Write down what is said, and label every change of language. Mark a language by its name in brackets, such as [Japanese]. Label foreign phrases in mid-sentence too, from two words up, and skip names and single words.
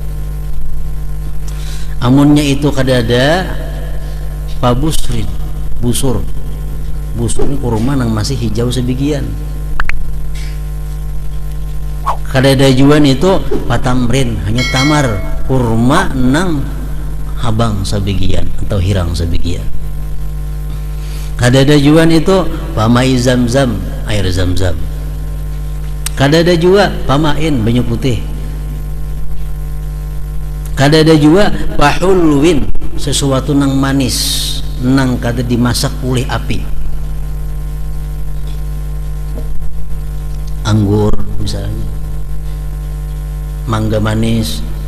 [Banjar] Amunnya itu kadada pabusrin, busur ini kurma nang masih hijau sebagian. Kadada juan itu patamrin, hanya tamar kurma nang habang sebagian atau hirang sebagian. Kadada juan itu pamai zam-zam, air zam-zam. Kadada juga pamain, banyak putih. Kadada juga pahulwin, sesuatu nang manis, nang kada dimasak oleh api. Anggur misalnya, mangga manis.